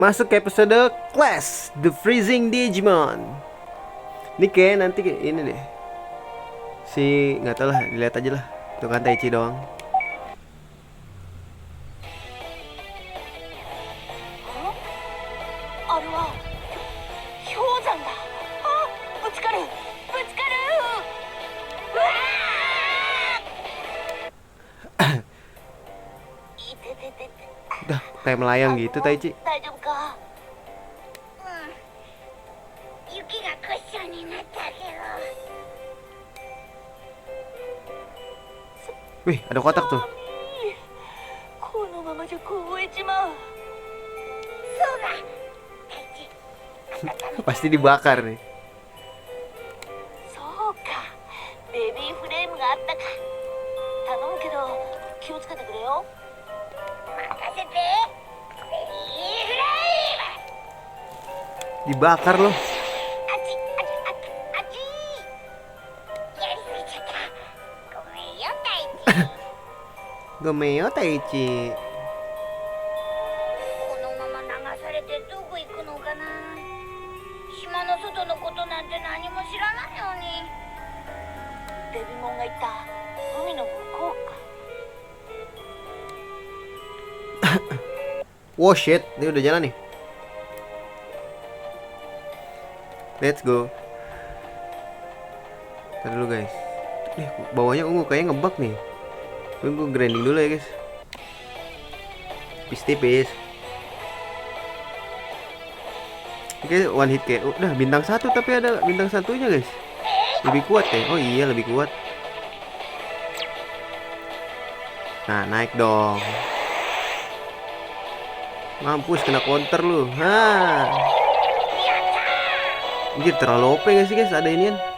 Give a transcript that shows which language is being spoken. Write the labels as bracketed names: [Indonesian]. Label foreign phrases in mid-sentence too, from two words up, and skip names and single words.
[Indonesian] Masuk ke episode Clash The Freezing Digimon. Ini kayak nanti ini deh. Si nggak tahu lah, dilihat aja lah. Tuh kan Taichi doang. [Japanese] あれは氷山だ。ぶつかるうわーいてててて [Indonesian] Udah kayak melayang gitu Taichi. [Japanese] 大丈夫か。雪がクッションになったけど。 [Indonesian] Wih, ada kotak tuh. [Japanese] このままじゃ凍えちまう。そうだ。 [Indonesian] Pasti dibakar nih. [Japanese] そうか。ベビーフレームがあったか。頼むけど気をつけてくれよ。任せて。ベビーフレーム。 [Indonesian] Dibakar loh. [Japanese] あちあちやりすぎちゃった。ごめんよ大地。 Gomeo Taichi. このまま流されてどこ行くのかな。島の外のことなんて何も知らないのに。デビモンが言った海の向こうか。 [English] Wow shit, [Indonesian] ini udah jalan nih. [English] Let's go. [Indonesian] Ntar dulu guys. Bawahnya ungu kayaknya ngebug nih. Tunggu grinding dulu ya guys. Tipis-tipis. Oke, [English] one hit [Indonesian] kayak udah bintang 1 tapi ada bintang satunya guys. Lebih kuat ya. Oh iya lebih kuat. Nah naik dong. Mampus kena counter lu. Hah. Anjir terlalu OP gak sih guys ada inian.